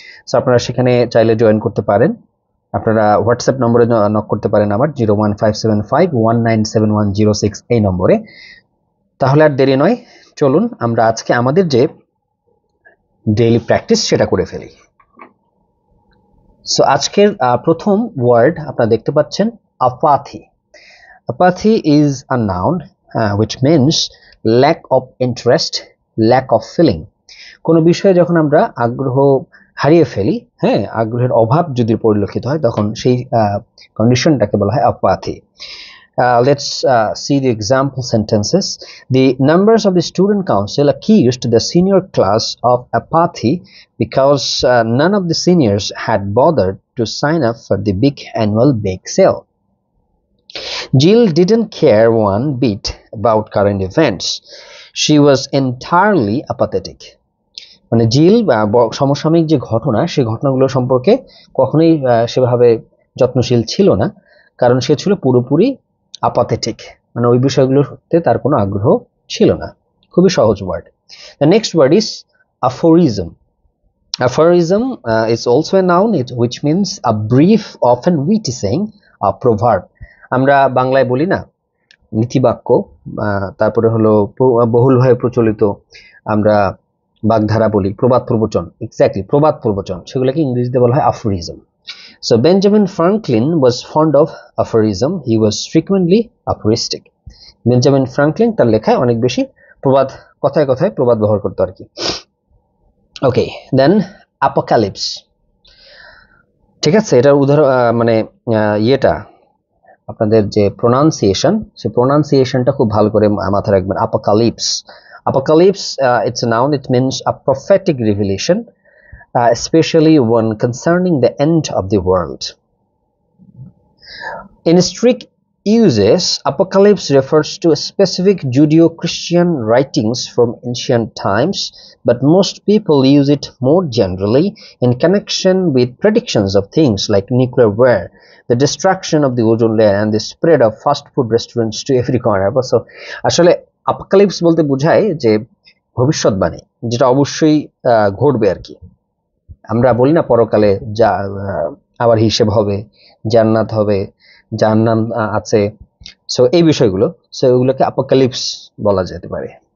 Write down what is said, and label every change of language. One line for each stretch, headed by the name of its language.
Bangla: So আপনারা সেখানে চাইলে জয়েন করতে পারেন। আপনারা হোয়াটসঅ্যাপ নম্বরে নক করতে পারেন আমার 01575197106 এই নম্বরে। তাহলে আর দেরি নয়, চলুন আমরা আজকে আমাদের যে ডেইলি প্র্যাকটিস সেটা করে ফেলি। সো আজকের প্রথম ওয়ার্ড আপনারা দেখতে পাচ্ছেন apathy.
English: Apathy is a noun which means lack of interest, lack of feeling.
Bangla: কোনো বিষয়ে যখন আমরা আগ্রহ হারিয়ে ফেলি, আগ্রহের অভাব যদি পরিলক্ষিত হয় তখন সেই কন্ডিশনটাকে বলা হয় apathy.
English: Let's see the example sentences. The members of the student council accused the senior class of apathy because none of the seniors had bothered to sign up for the big annual bake sale. Jill didn't care one bit about current events. She was entirely apathetic.
Bangla: মানে জিল সমসাময়িক যে ঘটনা সেই ঘটনাগুলো সম্পর্কে কখনোই সেভাবে যত্নশীল ছিল না, কারণ সে ছিল পুরোপুরি apathetic, মানে ওই বিষয়গুলোতে তার কোনো আগ্রহ ছিল না। খুবই সহজ word.
English: The next word is aphorism. Aphorism is also a noun which means a brief, often witty saying, a proverb.
Bangla: আমরা বাংলায় বলি না নীতিবাক্য, তারপরে হলো বহুলভাবে প্রচলিত আমরা বাগধারা বলি, প্রবাদ প্রবচন, এক্স্যাক্টলি প্রবাদ প্রবচন, সেগুলোকে ইংরেজিতে বলা হয় aphorism.
English: So Benjamin Franklin was fond of aphorism. He was frequently aphoristic.
Bangla: Benjamin Franklin তার লেখায় অনেক বেশি প্রবাদ, কথায় কথায় প্রবাদ ব্যবহার করতো আর কি। ওকে, দেন অ্যাপোক্যালিপস। ঠিক আছে, এটার উদাহরণ মানে ইয়েটা আপনাদের যে প্রোনাউন্সিয়েশন, সেই প্রোনাউন্সিয়েশনটা খুব ভালো করে মাথায় রাখবেন।
English: Apocalypse. Apocalypse, it's a noun. It means a prophetic revelation, especially one concerning the end of the world. In strict uses, apocalypse refers to specific Judeo-Christian writings from ancient times, but most people use it more generally in connection with predictions of things like nuclear war, the destruction of the ozone layer, and the spread of fast food restaurants to every corner.
Bangla: So, আসলে apocalypse বলতে বোঝায় যে ভবিষ্যৎবাণী, যেটা অবশ্যই ঘটবে আর কি। আমরা বলি না পরকালে যা আবার হিসেব হবে, জান্নাত হবে, জাহান্নাম আছে, সো এই বিষয়গুলো, সো এগুলোকে অ্যাপোক্যালিপস বলা যেতে পারে।